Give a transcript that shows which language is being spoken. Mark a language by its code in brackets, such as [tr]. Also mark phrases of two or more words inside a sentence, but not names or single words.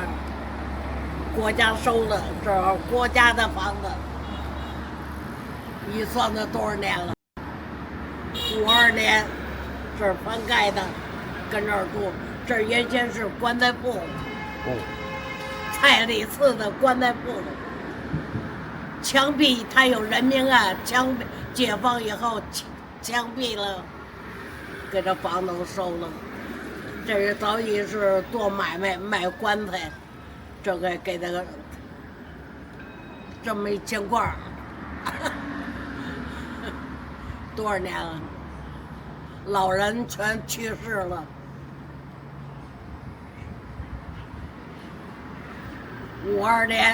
[zh] 国家收了，这是国家的房子，你算这多少年了？52年，这是翻盖的，跟这儿住，这原先是棺材铺，蔡礼寺的棺材铺。枪毙，他有人命案，解放以後槍斃了，給這房子收了。這是早已是做買賣賣棺材，這個給他個這麼一情況，多少年了？老人全去世了。52年。